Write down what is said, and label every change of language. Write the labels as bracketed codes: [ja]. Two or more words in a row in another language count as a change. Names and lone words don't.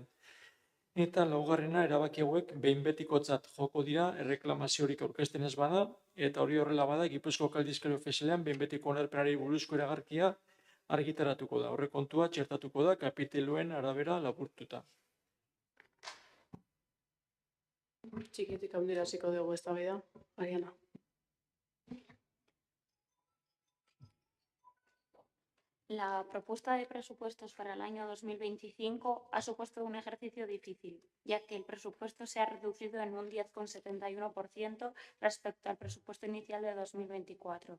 [eu] Eta laugarrena, erabaki hauek behin betikotzat joko dira erreklamaziorik aurkezten ez bada, eta hori horrela bada Gipuzkoako aldizkari ofizialean behin betiko onarpenari buruzko iragarkia argitaratuko da. Aurrekontua txertatuko da kapiteluen arabera laburtuta. Txikitik handira hasiko dugu eztabaida. Ariana. [es] La propuesta de presupuestos para el año 2025 ha supuesto un ejercicio difícil, ya que el presupuesto se ha reducido en un 10,71% respecto al presupuesto inicial de 2024.